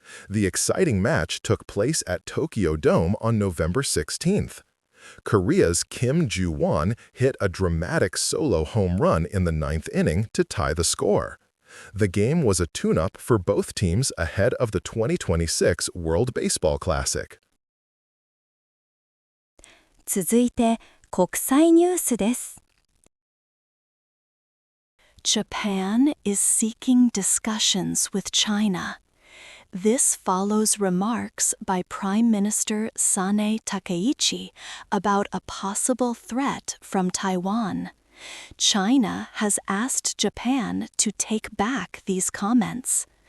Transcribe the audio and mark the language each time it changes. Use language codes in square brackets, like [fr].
[en] The exciting match took place at Tokyo Dome on November 16th. Korea's Kim Ju-won hit a dramatic solo home run in the 9th inning to tie the score. The game was a tune-up for both teams ahead of the 2026 World Baseball Classic. [ja] 続いて、国際ニュースです。 [en] Japan is seeking discussions with China. This follows remarks by Prime Minister Sanae Takaichi about a possible threat from Taiwan. China has asked Japan to take back these comments.